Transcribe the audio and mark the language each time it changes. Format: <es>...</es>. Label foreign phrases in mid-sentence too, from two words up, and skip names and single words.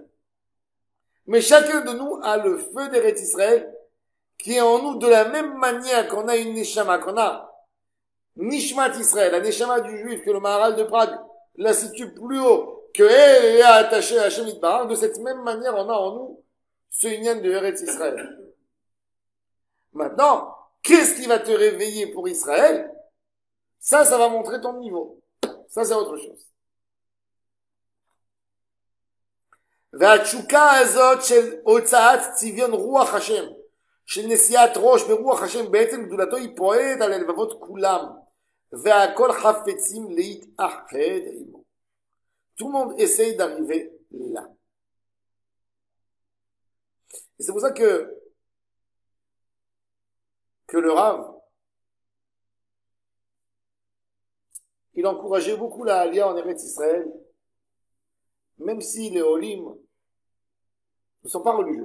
<fr>Mais chacun de nous a le feu d'Eretz Israël qui est en nous de la même manière qu'on a une Neshama, qu'on a</fr> <he>נשמת ישראל,</he> <fr>la Neshama du Juif, que le Maharal de Prague la situe plus haut, que elle est attachée à</fr> <he>השם יתברך.</he> <fr>De cette même manière, on a en nous ce union de Eretz Israël. Maintenant, qu'est-ce qui va te réveiller pour Israël? Ça va montrer ton niveau. Ça, c'est autre chose.</fr> <he>והתשוקה הזאת של הוצאת צביון רוח השם, של נשיאת ראש ברוח השם, בעצם גדולתו היא פועלת על הלבבות כולם, והכל חפצים להתאחד עמו.</he> <fr>Tout le monde essaye d'arriver là. Et c'est pour ça que le Rav, il encourageait beaucoup la Aliyah en Eretz Israël, même si les Olim ne sont pas religieux.</fr>